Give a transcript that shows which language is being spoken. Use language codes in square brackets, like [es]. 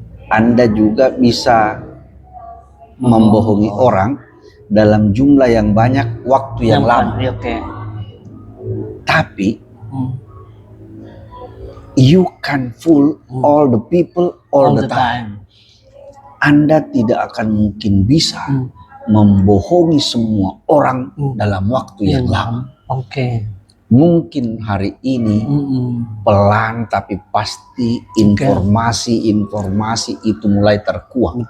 [id] Anda juga bisa membohongi orang dalam jumlah yang banyak, waktu yang lama. [en] Tapi you can fool all the people all the time. [id] Anda tidak akan mungkin bisa membohongi semua orang dalam waktu yang lama. Mungkin hari ini pelan, tapi pasti informasi itu mulai terkuak.